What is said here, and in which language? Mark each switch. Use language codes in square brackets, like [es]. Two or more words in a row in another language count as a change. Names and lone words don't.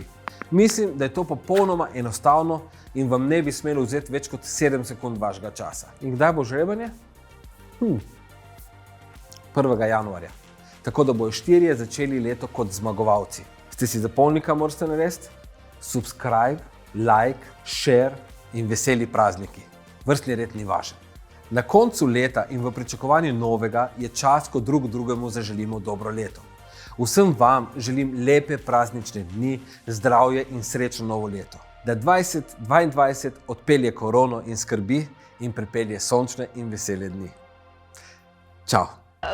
[sl] Mislim, da je to popolnoma enostavno in vam ne bi smelo vzeti več kot 7 sekund vašega časa. In kdaj bo žrebanje? 1. januarja. Tako da bojo 4 začeli leto kot zmagovalci. Ste si zapomnili, kaj morate narediti? [en] Subscribe, like, share [sl] in veseli prazniki. Vrstni red ni važen. Na koncu leta in v pričakovanju novega je čas, ko drug drugemu zaželimo dobro leto. Vsem vam želim lepe praznične dni, zdravje in srečno novo leto. Da 2022 odpelje korono in skrbi in pripelje sončne in vesele dni.